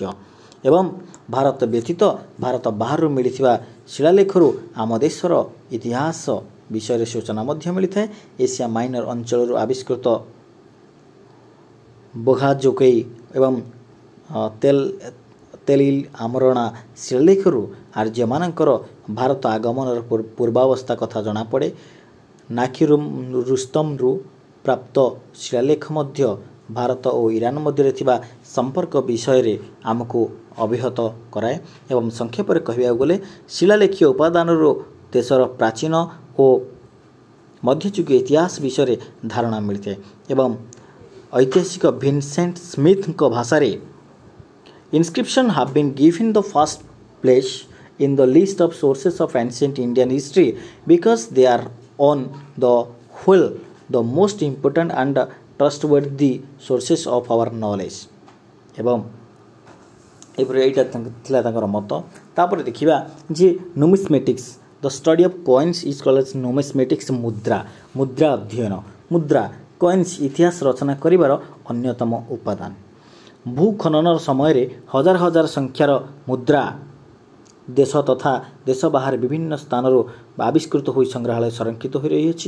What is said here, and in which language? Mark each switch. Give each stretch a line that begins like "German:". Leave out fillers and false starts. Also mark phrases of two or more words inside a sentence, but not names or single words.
Odia: ଏବଂ ଭାରତ ବ୍ୟତୀତ ଭାରତ ବାହାରୁ ମିଳିଥିବା ଶିଳାଲେଖରୁ ଆମ ଦେଶର ଇତିହାସ ବିଷୟରେ ସୂଚନା ମଧ୍ୟ ମିଳିଥାଏ। ଏସିଆ ମାଇନର ଅଞ୍ଚଳରୁ ଆବିଷ୍କୃତ ବୋଘାଜୋକେଇ ଏବଂ ତେଲିଲ ଆମରଣା ଶିଳାଲେଖରୁ आर्यमानଙ୍କର ଭାରତ ଆଗମନର ପୂର୍ବାବସ୍ଥା କଥା ଜଣାପଡ଼େ। ନାଖିରୁସ୍ତମରୁ ପ୍ରାପ୍ତ ଶିଳାଲେଖ ମଧ୍ୟ ଭାରତ ଓ ଇରାନ ମଧ୍ୟରେ ଥିବା ସମ୍ପର୍କ ବିଷୟରେ ଆମକୁ ଅବଗତ କରାଏ। ଏବଂ ସଂକ୍ଷେପରେ କହିବାକୁ ଗଲେ ଶିଳାଲେଖୀୟ ଉପାଦାନରୁ ଦେଶର ପ୍ରାଚୀନ ଓ ମଧ୍ୟଯୁଗୀୟ ଇତିହାସ ବିଷୟରେ ଧାରଣା ମିଳିଥାଏ। ଏବଂ ଐତିହାସିକ ଭିନସେଣ୍ଟ ସ୍ମିଥଙ୍କ ଭାଷାରେ
English: inscriptions have been given the first place in the list of sources of ancient Indian history because they are on the whole the most important and trustworthy sources of our knowledge।
Odia: ଏବଂ ଏପରି ଏଇଟା ଥିଲା ତାଙ୍କର ମତ। ତାପରେ ଦେଖିବା ଯେ
English: numismatics the study of coins is called as numismatics
Odia: ମୁଦ୍ରା ଅଧ୍ୟୟନ। ମୁଦ୍ରା କଏନ୍ସ ଇତିହାସ ରଚନା କରିବାର ଅନ୍ୟତମ ଉପାଦାନ। ଭୂଖନନର ସମୟରେ ହଜାର ହଜାର ସଂଖ୍ୟାର ମୁଦ୍ରା ଦେଶ ତଥା ଦେଶ ବାହାରେ ବିଭିନ୍ନ ସ୍ଥାନରୁ ଆବିଷ୍କୃତ ହୋଇ ସଂଗ୍ରହାଳୟ ସଂରକ୍ଷିତ ହୋଇ ରହିଅଛି।